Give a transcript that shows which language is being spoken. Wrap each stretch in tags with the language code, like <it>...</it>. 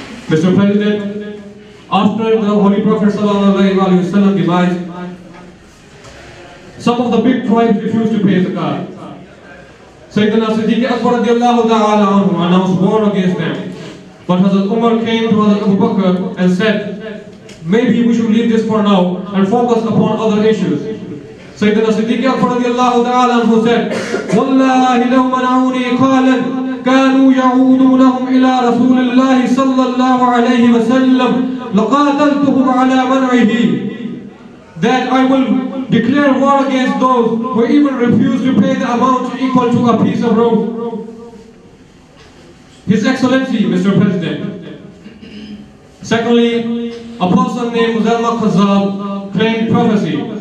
<en>Mr. President, after the Holy Prophet ﷺ demise, some of the big tribes refused to pay zakat. Sayyidina Siddiq Akbar radiyallahu ta'ala anhu announced war against them. But Hazrat Umar came to Hazrat Abu Bakr and said, maybe we should leave this for now and focus upon other issues.</en> <ar>Sayyidina Siddiq Akbar radiyallahu ta'ala anhu said, Wallahi law mana'uni qalan كانوا يعودونهم إلى رسول الله صلى الله عليه وسلم لقاتلتهم على منعه.</ar> <en>That I will declare war against those who even refuse to pay the amount equal to a piece of rope. His Excellency, Mr. President. Secondly, a person named Muzalma Khazab claimed prophecy.</en>